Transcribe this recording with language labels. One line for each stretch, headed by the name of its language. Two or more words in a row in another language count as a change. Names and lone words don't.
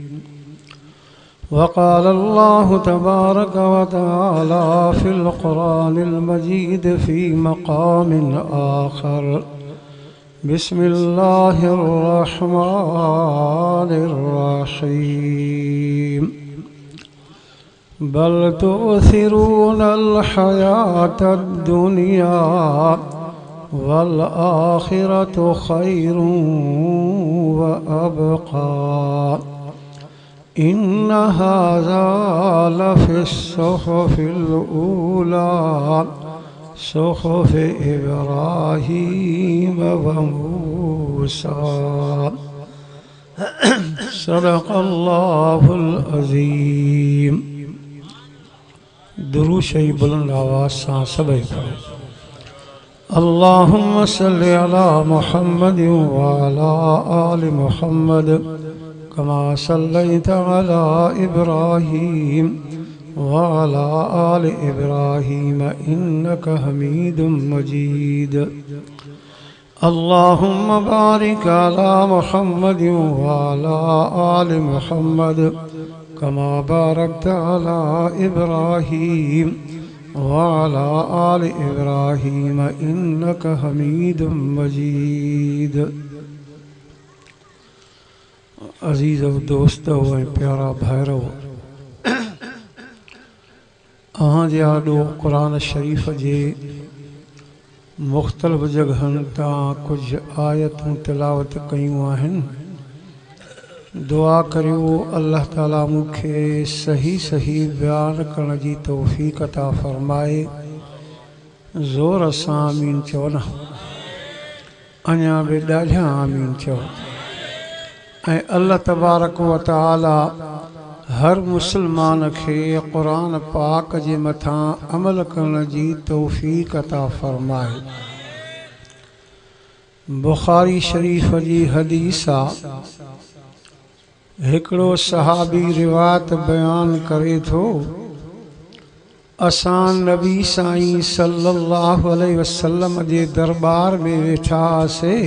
Arabic: وقال الله تبارك وتعالى في القرآن المجيد في مقام آخر. بسم الله الرحمن الرحيم. بل تؤثرون الحياة الدنيا والآخرة خير وأبقى. إن هذا لفي الصحف الأولى صحف إبراهيم وموسى. صدق الله العظيم.
Sindhi: दुरूद शरीफ बुलंद आवाज़ सां सभई पढ़ो।
Arabic: اللهم صل على محمد وعلى آل محمد كما صليت على إبراهيم وعلى آل إبراهيم إنك حميد مجيد. اللهم بارك على محمد وعلى آل محمد كما باركت على إبراهيم وعلى آل إبراهيم إنك حميد مجيد.
Sindhi: अज़ीज़ दोस्तों व प्यारा भाइरो, अहांजे आॾो क़ुरान शरीफ़ जे मुख़्तलिफ़ जगहनि तां कुझु आयतूं तिलावत कयूं आहिनि। दुआ करियो अल्लाह ताला मूंखे सही सही बयान करण जी तौफ़ीक़ अता फ़रमाए। ज़ोर सां आमीन चओ न। अञा बि ॾाढा आमीन चओ। ऐं
Arabic: الله تبارك وتعالى
Sindhi: हर मुसलमान खे क़ुरान पाक जे मथां अमल करण जी तौफ़ीक़ अता फ़रमाए। बुख़ारी शरीफ़ जी हदीस आहे। हिकिड़ो सहाबी रिवायत बयान करे थो, असां नबी साईं
Arabic: صلى الله عليه وسلم
Sindhi: जे दरबार में वेठा हुआसीं।